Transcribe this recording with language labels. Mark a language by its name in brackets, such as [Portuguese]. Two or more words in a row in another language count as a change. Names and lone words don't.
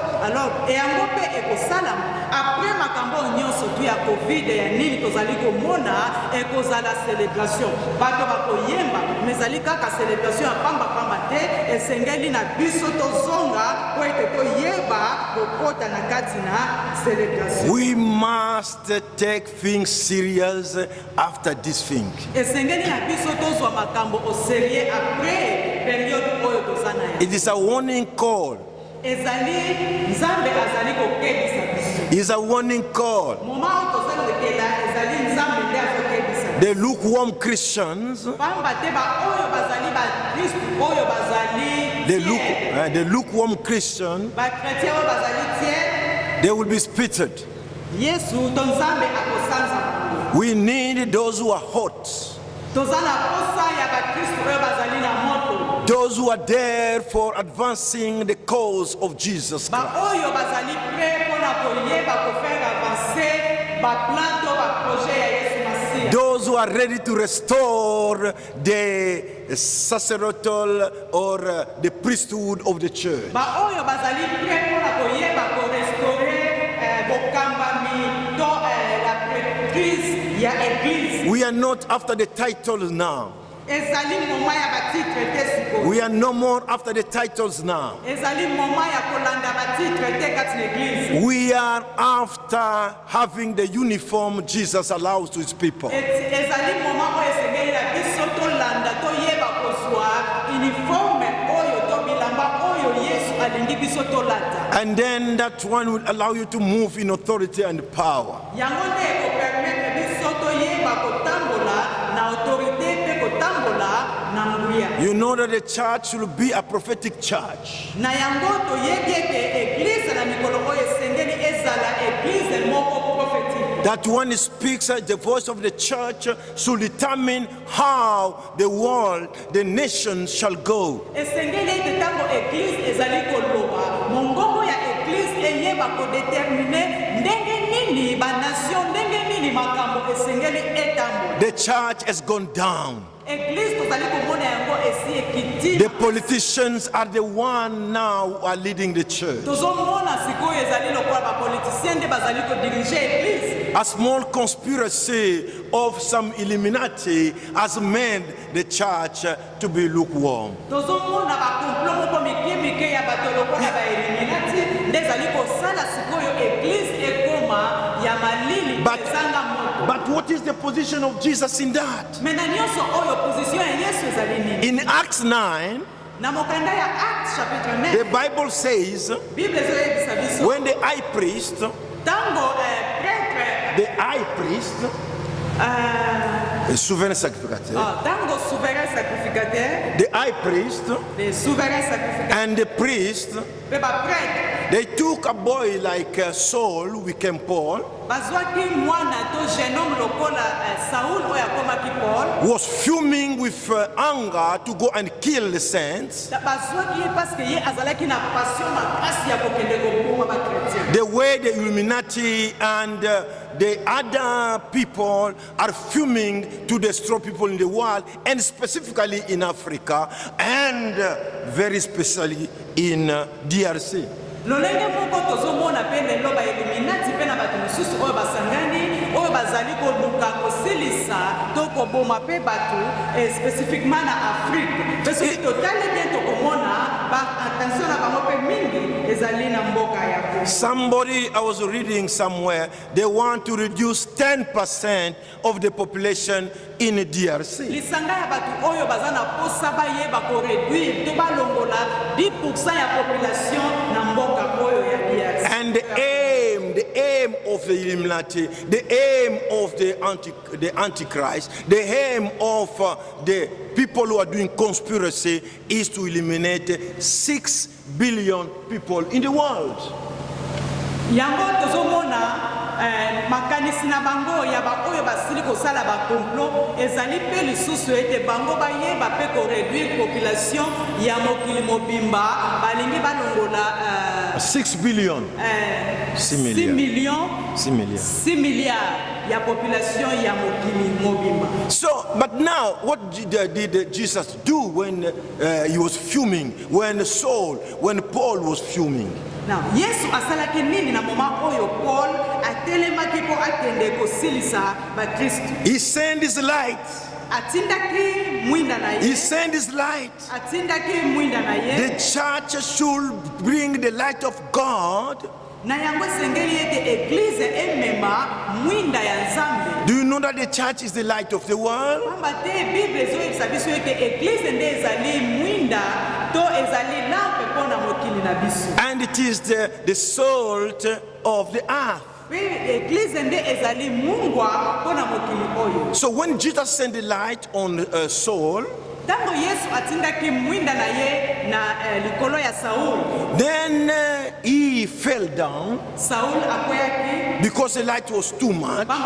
[Lingala] Alors eyango mpe ekosalama après makambo nyonso tu ya covid ya nini tozali komona ekozala célébration, bato bakoyemba mezali kaka célébration ya pamba te, esengeli na biso tozonga po ete toyeba kokota na kati na célébration. [English] We must take things serious after this thing. [Lingala] Esengeli na biso tozwa makambo [French] au sérieux après [Lingala] période oyo tozana ya. [English] It is a warning call. [Lingala] Ezali nzambe azali kokebisa biso. [English] It is a warning call. [Lingala] Moma oyo tozali kokela ezali nzambe nde azokebisa. [English] The lukewarm Christians, [Lingala] Pamba te ba oyo bazali ba Kristo oyo bazali [English] the lukewarm Christian, [Lingala] ba chrétien oyo bazali tiers, [English] they will be spitted. [Lingala] Yesu to nzambe akosanza. [English] We need those who are hot, [Lingala] Tozana posa ya ba Kristo oyo bazali na moto. [English] those who are there for advancing the cause of Jesus [Lingala] Ba Christ. oyo bazali prêt pona koyeba ko [French] faire avancer [Lingala] ba plan to ba projet ya Yesu Masiya. [English] Those who are ready to restore the sacerdotal or the priesthood of the church. [Lingala] Ba oyo bazali prêt pona koyeba ko restaurer bokambami to [French] la prêtrise [Lingala] ya église. [English] We are not after the titles now. [Lingala] Ezali moma ya ba titre te siko. [English] We are no more after the titles now. [Lingala] Ezali moma ya kolanda ba titre te kati na église. [English] We are after having the uniform Jesus allows to his people. [Lingala] Ezali moma oyo esengeli na biso tolanda toyeba kozwa uniforme oyo to bilamba oyo Yesu alingi biso tolata. [English] And then that one will allow you to move in authority and power. [Lingala] Yango nde ekopermettre biso toyeba kotambola na autorité mpe kotambola na nguya. [English] You know that the church will be a prophetic church. [Lingala] Na yango toyebi ete église na mikolo oyo esengeli ezala église moko prophétique. [English] That one speaks, the voice of the church should determine how the world, the nations shall go. [Lingala] Esengeli ete ntango église ezali koloba mongongo ya église eyeba kodetermine ndenge nini banation, ndenge nini makambo esengeli etambola. [English] The church has gone down. [Lingala] Église tozali komona yango esi ekiti. [English] The politicians are the one now who are leading the church. [Lingala] Tozomona sikoyo ezali lokola bapolitisien nde bazali kodirige église. [English] A small conspiracy of some Illuminati has made the church to be lukewarm. [Lingala] Tozomona bakomplot moko mike ya bato lokola baeliminati nde ezali kosala sikoyo église ekoma ya malili ezanga moto. [English] But what is the position of Jesus in that? [Lingala] Me na nyonso oyo position ya Yesu ezali nini? [English] In Acts 9, [Lingala] Na mokanda ya Acts chapitre [English] the 9, Bible says [Lingala] Bible ezoyebisa biso [English] when the high priest, [Lingala] ntango prêtre [English] the high priest, [French] le souverain sacrificateur, [Lingala] ntango [French] souverain sacrificateur, [English] the high priest [French] le souverain sacrificateur [English] and the priest, [Lingala] pe baprêtre [English] they took a boy like Saul, we came Paul, [Lingala] bazwaki mwana to [French] jeune homme [Lingala] lokola Saul oyo akomaki Paul, [English] was fuming with anger to go and kill the saints. [Lingala] bazwaki ye [French] parce que [Lingala] ye azalaki na passion makasi ya kokende koboma bakretien. [English] The way the Illuminati and the other people are fuming to destroy people in the world, and specifically in Africa, and very especially in DRC. [Lingala] Lolenge moko tozomona pe lelo ba eliminati pe na bato mosusu oyo basangani oyo bazali koluka kosilisa to koboma pe bato spécifiquement na Afrique. Pe soki totali bien tokomona ba attention na bango pe mingi ezali na mboka ya Congo. [English] Somebody, I was reading somewhere, they want to reduce 10% of the population in DRC. [Lingala] Lisanga ya bato oyo baza na posa bayeba ko réduire to balongola 10% ya population na mboka oyo ya DRC. [English] And the aim of the Illuminati, the aim of the Antichrist, the aim of the people who are doing conspiracy is to eliminate 6 billion people in the world. [Lingala] Yango tozomona makanisi na bango ya baoyo basili kosala complot ezali pe lisusu ete bango bayeba pe ko [French] réduire population [Lingala] ya mokili mobimba balingi balongola [English] 6 billion. 6 [Lingala] milliards ya population ya mokili mobimba. [English] So, but now, what did Jesus do when he was fuming, when Paul was fuming? Now, [Lingala] Yesu asalaki nini na moma oyo Paul atelemaki po akende kosilisa ba Kristo? [English] He sent his light. [Lingala] Atindaki mwinda na ye. [English] He sent his light. [Lingala] Atindaki mwinda na ye. [English] The church should bring the light of God. [Lingala] Na yango sengeli ete eglise emema mwinda ya Nzambe. [English] Do you know that the church is the light of the world? [Lingala] Pamba te Bible zo esabiso ete eglise nde ezali mwinda to ezali lampe pona mokili na biso. [English] And it is the salt of the earth. So when Jesus sent the light on Saul, then he fell down because the light was too much.